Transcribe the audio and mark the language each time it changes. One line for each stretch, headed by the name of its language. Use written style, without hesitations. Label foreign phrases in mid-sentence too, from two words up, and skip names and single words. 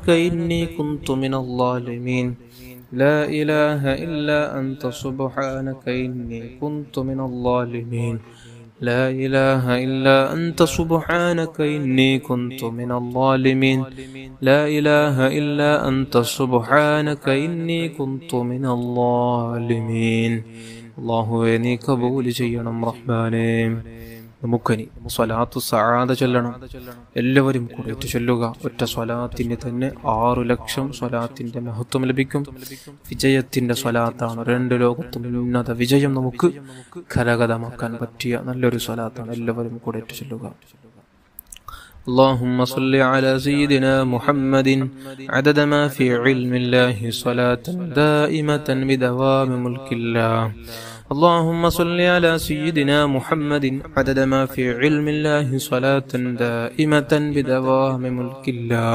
Arabic: إني كنت من الظالمين لا إله إلا أنت سبحانك إني كنت من الظالمين لا إله إلا أنت سبحانك إني كنت من الظالمين لا إله إلا أنت سبحانك إني كنت من الظالمين
Malayalam: അല്ലാഹുവേ നീ കബൂൽ ചെയ്യണം റഹ്മാനേ. നമുക്കനി സ്വലാത്തു സആദ ചൊല്ലണം. എല്ലാവരും കൂടെ ചൊല്ലുക. ഒറ്റ സ്വലാത്തിന് തന്നെ 6 ലക്ഷം സ്വലാത്തിന്റെ മഹത്വം ലഭിക്കും. വിജയത്തിന്റെ സ്വലാത്താണ്. 2 ലോകത്തും ഉന്നത വിജയം നമുക്ക് കരഗതമാക്കാൻ പറ്റിയ നല്ലൊരു സ്വലാത്താണ്. എല്ലാവരും കൂടെ ചൊല്ലുക.
Arabic: اللهم صل على سيدنا محمد عدد ما في علم الله صلاة دائمة بدوام ملك الله. اللهم صل على سيدنا محمد عدد ما في علم الله صلاة دائمة بدوام ملك الله.